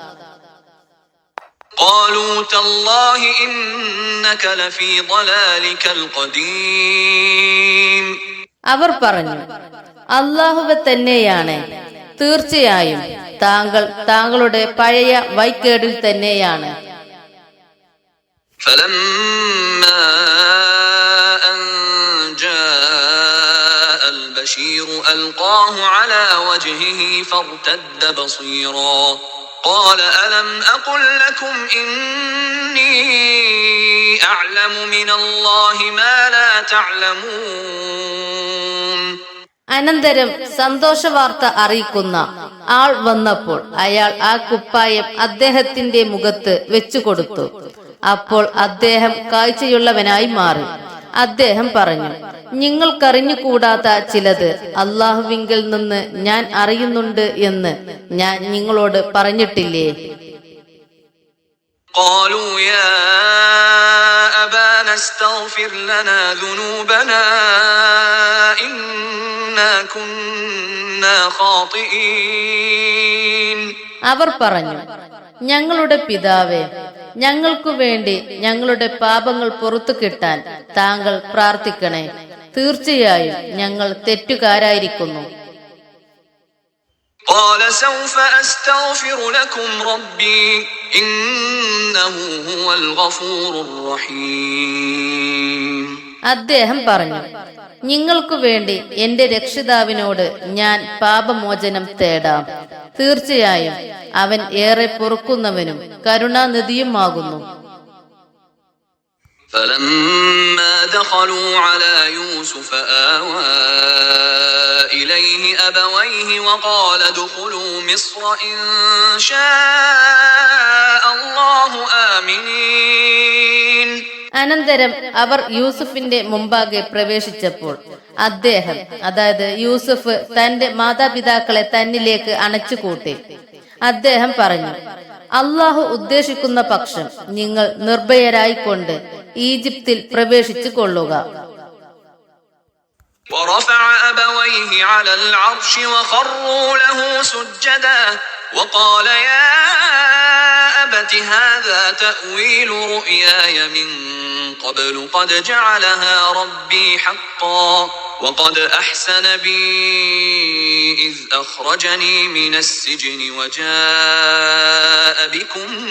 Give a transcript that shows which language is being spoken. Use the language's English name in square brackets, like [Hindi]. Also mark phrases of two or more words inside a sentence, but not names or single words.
[Arabic] قالوا تالله إنك لفي ضلالك القديم [Malayalam] അവർ പറഞ്ഞു, അള്ളാഹുവെ തന്നെയാണ്, തീർച്ചയായും താങ്കൾ താങ്കളുടെ പഴയ വൈക്കേടിൽ തന്നെയാണ്. [Arabic] فلما أن جاء البشير ألقاه على وجهه فارتد بصيرا قال ألم أقل لكم إني أعلم من الله ما لا تعلمون [Malayalam] അനന്തരം സന്തോഷവാർത്ത അറിയിക്കുന്ന ആൾ വന്നപ്പോൾ അയാൾ ആ കുപ്പായം അദ്ദേഹത്തിന്റെ മുഖത്ത് വെച്ചുകൊടുത്തു. അപ്പോൾ അദ്ദേഹം കാഴ്ചയുള്ളവനായി മാറി. അദ്ദേഹം പറഞ്ഞു, നിങ്ങൾക്കറിഞ്ഞുകൂടാത്ത ചിലത് അള്ളാഹുവിങ്കിൽ നിന്ന് ഞാൻ അറിയുന്നുണ്ട് എന്ന് ഞാൻ നിങ്ങളോട് പറഞ്ഞിട്ടില്ലേ? [Arabic] قالوا يا أبانا استغفر لنا ذنوبنا إنا كنا خاطئين [Malayalam] അവർ പറഞ്ഞു, ഞങ്ങളുടെ പിതാവേ, ഞങ്ങൾക്കു വേണ്ടി ഞങ്ങളുടെ പാപങ്ങൾ പുറത്തു കിട്ടാൻ താങ്കൾ പ്രാർത്ഥിക്കണേ. തീർച്ചയായും ഞങ്ങൾ തെറ്റുകാരായിരിക്കുന്നു. [Arabic] قال سوف أستغفر لكم ربي إنه هو الغفور الرحيم [Malayalam] അദ്ദേഹം പറഞ്ഞു, നിങ്ങൾക്കു വേണ്ടി എന്റെ രക്ഷിതാവിനോട് ഞാൻ പാപമോചനം തേടാം. തീർച്ചയായും അവൻ ഏറെ പൊറുക്കുന്നവനും കരുണാനിധിയുമാകുന്നു. [Arabic] فلما دخلوا على يوسف آوى إليه أبويه وقال ادخلوا مصر إن شاء الله آمنين. [Malayalam] അനന്തരം അവർ യൂസുഫിന്റെ മുമ്പാകെ പ്രവേശിച്ചപ്പോൾ അദ്ദേഹം, അതായത് യൂസുഫ്, തന്റെ മാതാപിതാക്കളെ തന്നിലേക്ക് അണച്ചുകൂട്ടി. അദ്ദേഹം പറഞ്ഞു, അള്ളാഹു ഉദ്ദേശിക്കുന്ന പക്ഷം നിങ്ങൾ നിർഭയരായിക്കൊണ്ട് ഈജിപ്തിൽ പ്രവേശിച്ചു കൊള്ളുക. [Arabic] ورفع أبويه على العرش وخروا له سجدا وقال يا أبت هذا تأويل رؤياي من قبل قد جعلها ربي حقا وقد أحسن بي إذ أخرجني من السجن وجاء بكم